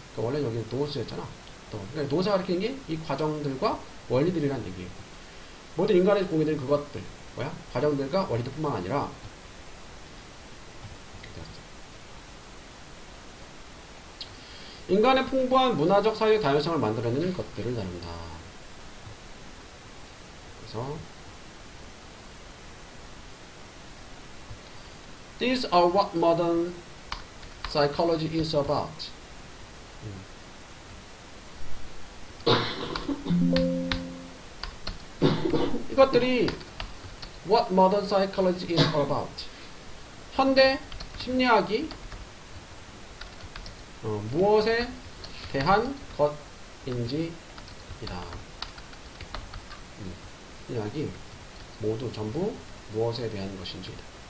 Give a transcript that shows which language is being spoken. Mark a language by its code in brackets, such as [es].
[ko] 그러니까 원래 여기 노스였잖아. 그러니까 노사가 가리키는 게 이 과정들과 원리들이란 얘기예요. 모든 인간의 공유되는 그것들 뭐야? 과정들과 원리들뿐만 아니라 인간의 풍부한 문화적 사회적 다양성을 만들어내는 것들을 다룬다. 그래서 [en] These are what modern psychology is about. [ko] 이것들이 [en] what modern psychology is about. [ko] 현대 심리학이 무엇에 대한 것인지이다. 심리학이 모두 전부 무엇에 대한 것인지이다.